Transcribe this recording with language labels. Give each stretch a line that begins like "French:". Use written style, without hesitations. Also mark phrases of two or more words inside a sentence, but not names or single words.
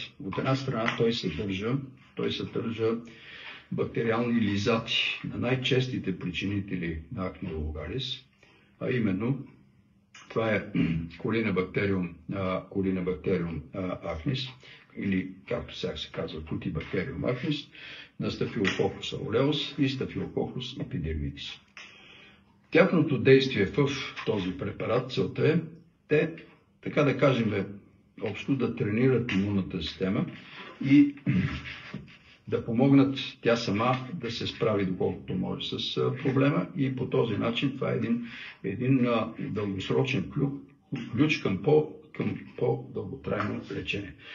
Bulgarian: От една страна той съдържа бактериални лизати на най-честите причинители на
Latin: acne vulgaris,
Bulgarian: а именно това е Corynebacterium acnes, или както сега се казва Cutibacterium acnes, на Staphylococcus aureus и Staphylococcus epidermidis. Тяхното действие в този препарат, целта е те, така да кажем, общо да тренират имунната система и да помогнат тя сама да се справи доколкото може с проблема, и по този начин това е един дългосрочен ключ към по-дълготрайно лечение.